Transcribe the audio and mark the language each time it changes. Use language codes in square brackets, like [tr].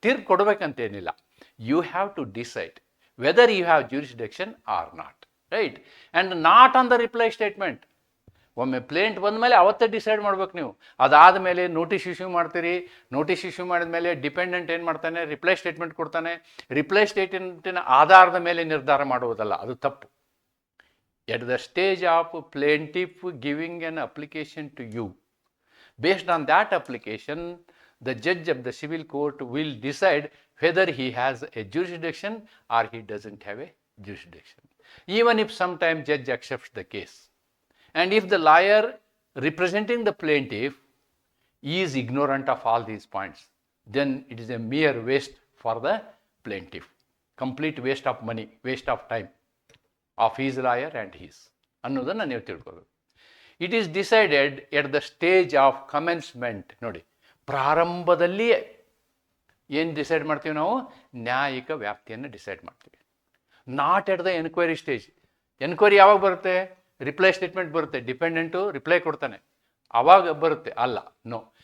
[kn] ತೀರ್ಪು ಕೊಡಬೇಕಂತೇನಿಲ್ಲ. [en] You have to decide whether you have jurisdiction or not, right? And not on the reply statement. [kn] ಒಮ್ಮೆ plaint ಬಂದ ಮೇಲೆ ಅವತ್ತೇ decide ಮಾಡ್ಬೇಕು ನೀವು. ಅದಾದ ಮೇಲೆ ನೋಟಿಸ್ ಇಶ್ಯೂ ಮಾಡ್ತೀರಿ. ನೋಟಿಸ್ ಇಶ್ಯೂ ಮಾಡಿದ ಮೇಲೆ ಡಿಪೆಂಡೆಂಟ್ ಏನು ಮಾಡ್ತಾನೆ? ರಿಪ್ಲೈ ಸ್ಟೇಟ್ಮೆಂಟ್ ಕೊಡ್ತಾನೆ. ರಿಪ್ಲೈ ಸ್ಟೇಟ್ಮೆಂಟಿನ ಆಧಾರದ ಮೇಲೆ ನಿರ್ಧಾರ ಮಾಡುವುದಲ್ಲ, ಅದು ತಪ್ಪು. [en] At the stage of plaintiff giving an application to you, based on that application, the judge of the civil court will decide whether he has a jurisdiction or he doesn't have a jurisdiction. Even if sometimes judge accepts the case, and if the lawyer representing the plaintiff is ignorant of all these points, then it is a mere waste for the plaintiff. Complete waste of money, waste of time of his lawyer and his [kn] ಅನ್ನೋದನ್ನು ನೀವು ತಿಳ್ಕೋಬೇಕು. [en] It is decided at the stage of commencement. [kn] ನೋಡಿ, ಪ್ರಾರಂಭದಲ್ಲಿಯೇ ಏನು decide ಮಾಡ್ತೀವಿ ನಾವು? ನ್ಯಾಯಿಕ ವ್ಯಾಪ್ತಿಯನ್ನು decide ಮಾಡ್ತೀವಿ. [en] Not at the enquiry stage. [kn] Enquiry ಯಾವಾಗ ಬರುತ್ತೆ? ರಿಪ್ಲೈ ಸ್ಟೇಟ್ಮೆಂಟ್ ಬರುತ್ತೆ, ಡಿಪೆಂಡೆಂಟು ರಿಪ್ಲೈ ಕೊಡ್ತಾನೆ, ಆವಾಗ ಬರುತ್ತೆ. ಅಲ್ಲ, ನೋ.